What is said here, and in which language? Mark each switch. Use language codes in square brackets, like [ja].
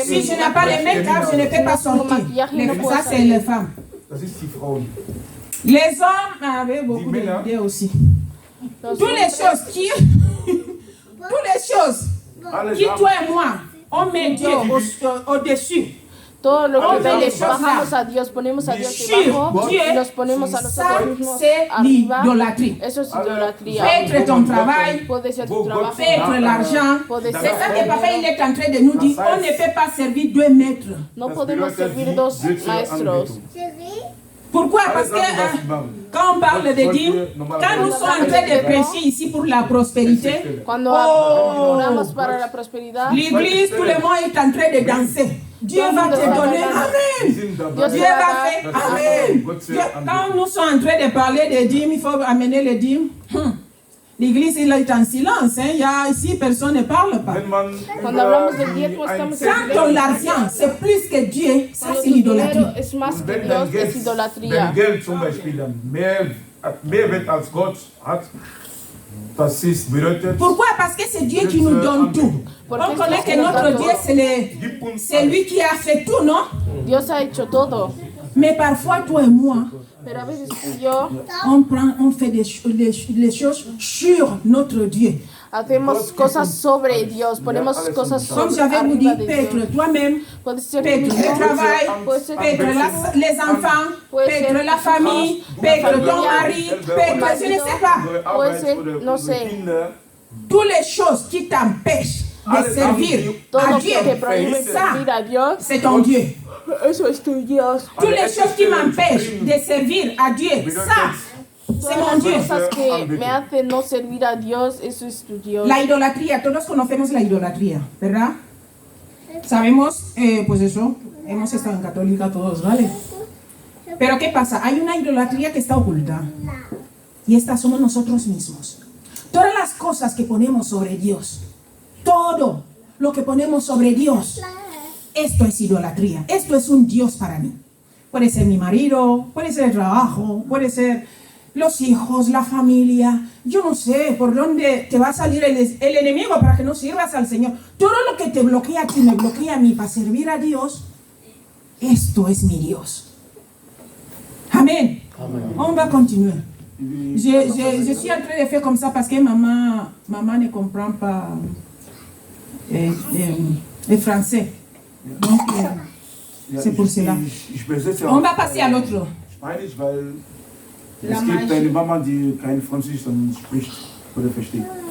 [fr] Si je n'ai pas les make-up, je ne peux pas sortir. Ça, c'est les femmes. [de] Das ist die Frauen. [fr] Les hommes avaient beaucoup d'idées aussi. Toutes les choses qui... Toutes les choses qui, toi et moi, on met Dieu au-dessus. [es] Todo lo que le bajamos a Dios, ponemos a Dios debajo y nos ponemos a nosotros mismos arriba. Eso es idolatría. [fr] Peut-être ton travail, [es] Puede ser tu trabajo, [fr] peut-être l'argent. C'est ça que papa il est en train de nous dire. On ne peut pas servir deux maîtres. [es] no podemos servir dos maestros. [fr] Pourquoi? Parce que quand on parle de dîmes, quand nous sommes en train de prêcher ici pour la prospérité, [es] Cuando oramos para la prosperidad, [fr] l'église, tout le monde est en train de danser. Dieu va te donner. Amen. Dieu va faire. Amen. Quand nous sommes en train de parler de dîmes, il faut amener les dîmes. L'église il est en silence. Il y a ici, personne ne parle pas. [es] cuando hablamos del diezmo estamos en [fr] Quand ton argent, c'est plus que Dieu, ça c'est l'idolâtrie. [es] es más que Dios, es [de] Wenn [es] idolatría. [de] Geld zum Beispiel dann mehr Wert als Gott hat, das ist bedeutet, [fr] Pourquoi? Parce que c'est Dieu qui nous donne tout. On connaît que notre Dieu, c'est lui qui a fait tout, non? [es] Dios ha hecho todo, [fr] Mais parfois, toi et moi, [es] pero a veces tú y yo [fr] on fait les choses sur notre Dieu. [es] hacemos cosas sobre Dios, ponemos cosas [fr] Comme [es] sobre [fr] j'avais vous dit, [es] arriba de Dios. [fr] peut-être toi-même, [es] Puede ser [fr] peut-être le travail, peut-être les enfants, peut-être la famille, peut-être ton mari, peut-être, je ne sais pas. [es] Puede ser, no sé, [fr] Toutes les choses qui t'empêchent de servir [es] todo [fr] à [es] lo [fr] Dieu, [es] que te prohíbe [fr] ça, [es] servir a Dios, [fr] c'est ton Dieu. [es] eso es tu Dios. [fr] Toutes les choses qui m'empêchent de servir à Dieu, ça, c'est mon Dieu. [es] Cosas que me hacen no servir a Dios, eso es tu Dios. La idolatría, todos conocemos la idolatría, ¿verdad? Sabemos, pues eso, hemos estado en católica todos, ¿vale? Pero ¿qué pasa? Hay una idolatría que está oculta. Y esta somos nosotros mismos. Todas las cosas que ponemos sobre Dios, todo lo que ponemos sobre Dios, esto es idolatría. Esto es un Dios para mí. Puede ser mi marido, puede ser el trabajo, puede ser los hijos, la familia. Yo no sé por dónde te va a salir el enemigo para que no sirvas al Señor. Todo lo que te bloquea a ti, me bloquea a mí para servir a Dios, esto es mi Dios. [fr] Amén. On va continuer. Je suis en train de faire comme ça parce que maman ne comprend pas le français. Donc, c'est pour cela. On va passer à l'autre. [de] Spanisch, weil es gibt eine Mama, die kein Französisch dann spricht oder versteht.